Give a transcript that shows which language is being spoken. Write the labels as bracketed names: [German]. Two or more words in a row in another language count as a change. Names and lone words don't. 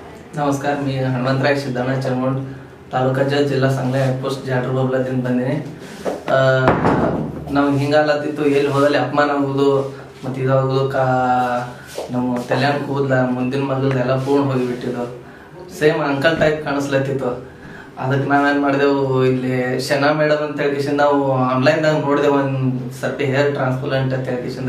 [Marathi] नमस्कार. मी हनुमंतराय सिद्धಣ್ಣ चलमोड, तालुका जज, जिल्हा सांगली, पोस्ट [Kannada] ಜಾಡ್ರ ಬಬ್ಲಾದಿಂದ ಬಂದಿನಿ. ನಮ್ಗೆ ಹಿಂಗಾಲತ್ತಿತ್ತು, ಎಲ್ಲಿ ಹೋದಲ್ಲಿ ಅಪಮಾನ ಆಗೋದು ಮತ್ತು ಇದಾಗೋದು, ನಮ್ಮ ತಲೆಯಾನ ಕೂದಲ ಮುಂದಿನ ಮಗಲ್ದು ಎಲ್ಲ ಪೂರ್ಣ ಹೋಗಿಬಿಟ್ಟಿದ್ದು. [English] same uncle type [Kannada] ಕಾಣಿಸ್ಲತ್ತಿತ್ತು. ಅದಕ್ಕೆ ನಾವೇನು ಮಾಡಿದೆವು, ಇಲ್ಲಿ ಶನಾ ಮೇಡಮ್ ಅಂತ ಹೇಳ್ಕಿಸಿಂದ ನಾವು ಆನ್ಲೈನ್ದಾಗ ನೋಡಿದೆವು ಒಂದು ಸರ್ತಿ [English] hair transplant [Kannada] ಅಂತ ಹೇಳ್ಕಿಸಿಂದ.